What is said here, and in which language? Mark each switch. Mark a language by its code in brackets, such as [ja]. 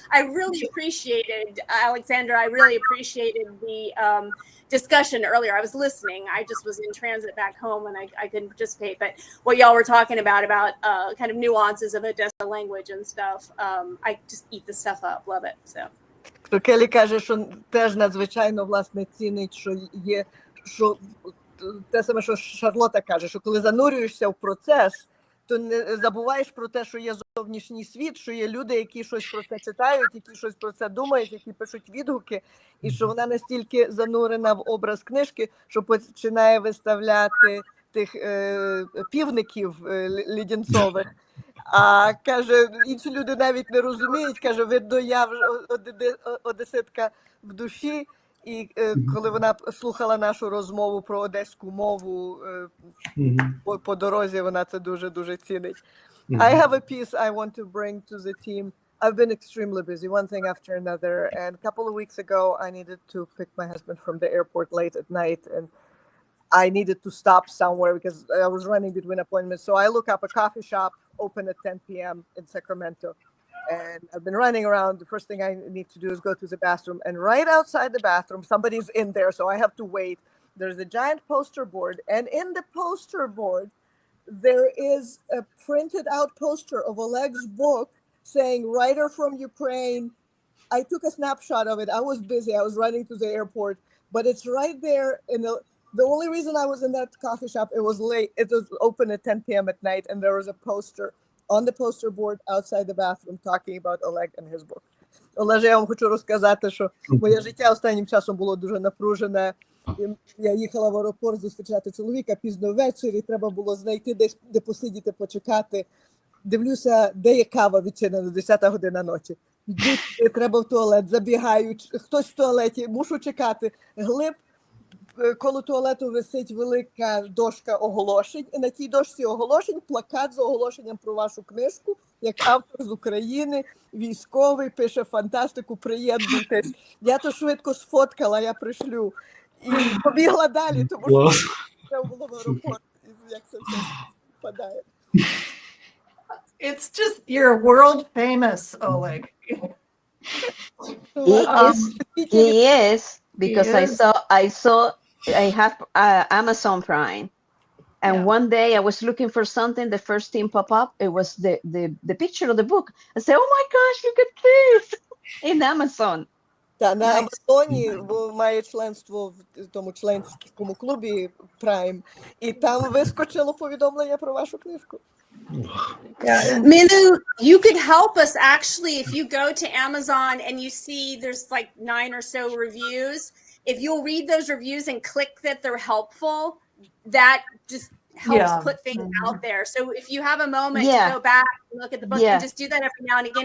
[en] I really appreciated, Alexandra, I really appreciated the discussion earlier. I was listening. I just was in transit back home and I couldn't participate. But what y'all were talking about kind of nuances of Odessa language and stuff, I just eat the stuff up. Love it. So. [uk] Келі каже, що теж надзвичайно, власне, цінить, що є, що те саме, що Шарлота каже, що коли занурюєшся в процес, то не забуваєш про те, що є зовнішній світ, що є люди, які щось про це читають, які щось про це думають, які пишуть відгуки, і що вона настільки занурена в образ книжки, що починає виставляти тих півників лідінцових. А каже, інші люди навіть не розуміють, каже, видно, я вже одеситка в душі. І коли вона слухала нашу розмову про одеську мову по дорозі, вона це дуже-дуже цінить. [en] I have a piece I want to bring to the team. I've been extremely busy, one thing after another. And a couple of weeks ago, I needed to pick my husband from the airport late at night. And I needed to stop somewhere because I was running between appointments. So I look up a coffee shop open at 10 p.m. in Sacramento. And I've been running around. The first thing I need to do is go to the bathroom. And right outside the bathroom, somebody's in there, so I have to wait. There's a giant poster board. And in the poster board, there is a printed out poster of Oleg's book saying, writer from Ukraine. I took a snapshot of it. I was busy. I was running to the airport. But it's right there. The only reason I was in that coffee shop, it was late. It was open at 10 p.m. at night. And there was a poster on the poster board outside the bathroom talking about Oleg and his book. [uk] Олеже, я вам хочу розказати, що моє життя останнім часом було дуже напружене. Я їхала в аеропорт зустрічати чоловіка пізно ввечері, треба було знайти десь, де посидіти, почекати. Дивлюся, де є кава відчинена, 10 година ночі. Йду, треба в туалет, забігаю, хтось в туалеті, мушу чекати. Глиб, коло туалету висить велика дошка оголошень, і на тій дошці оголошень плакат з оголошенням про вашу книжку, як автор з України, військовий, пише фантастику, приєднуйтесь. Я то швидко сфоткала, я пришлю. І побігла далі, тому що треба було в аеропорт, як це все впадає. [en] It's just, you're world famous, Oleg. He is, because He is. I have Amazon Prime. And Yeah. one day I was looking for something, the first thing pop up, it was the picture of the book. I said, oh my gosh, look at this in Amazon. [uk] Та на Амазоні має членство в тому членському клубі Prime, і там вискочило повідомлення про вашу книжку. [en] Minu, you could help us actually if you go to Amazon and you see there's like 9 or so reviews. If you'll read those reviews and click that they're helpful, that just helps put things out there. So if you have a moment to go back and look at the book, and just do that every now and again.